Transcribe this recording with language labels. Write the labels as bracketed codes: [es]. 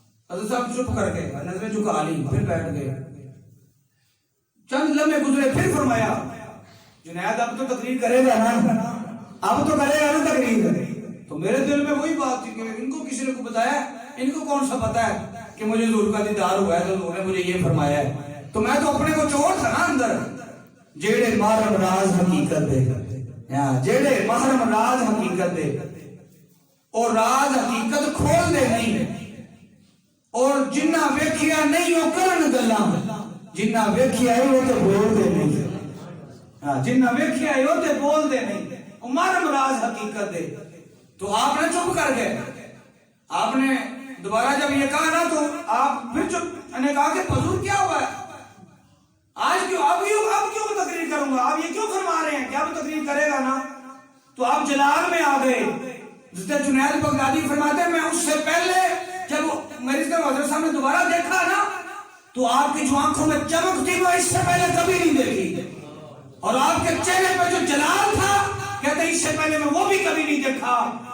[ur] حضرت صاحب چپ کر کے نظریں جھکا لی، پھر بیٹھ گئے. چند لمحے گزرے، پھر فرمایا جنید اب تو تقریر کرے گا نا، اب تو کرے گا نا تقریر. تو میرے دل میں وہی بات تھی کہ ان کو کسی نے کو بتایا، ان کو کون سا پتا ہے کہ مجھے حضور کا دیدار ہوا ہے تو انہوں نے مجھے یہ فرمایا ہے. تو میں تو اپنے کو چور تھا نا اندر. [pa] جیڑے محرم راز حقیقت دے، جیڑے محرم راز حقیقت دے اور راز حقیقت کھول دے نہیں، اور جنہ ویکھیا نہیں وہ کرن گلاں، جنہ ویکھیا ہے وہ تے بول دے نہیں، جنہ ویکھیا ہے وہ تے بول دے نہیں، محرم راز حقیقت دے. [ur] تو آپ نے چپ کر گئے. آپ نے دوبارہ جب یہ کہا نا تو آپ پھر چپ نے کہا کہ حضور کیا ہوا ہے آج کیوں، اب کیوں تقریر کروں گا، آپ یہ کیوں فرما رہے ہیں کہ اب تقریر کرے گا نا. تو آپ جلال میں آ گئے. جس طرح جنید بغدادی فرماتے ہیں میں اس سے پہلے جب میری طرف حضرت صاحب نے دوبارہ دیکھا نا تو آپ کی جو آنکھوں میں چمک تھی وہ اس سے پہلے کبھی نہیں دیکھی، اور آپ کے چہرے پہ جو جلال تھا کہتے ہیں اس سے پہلے میں وہ بھی کبھی نہیں دیکھا.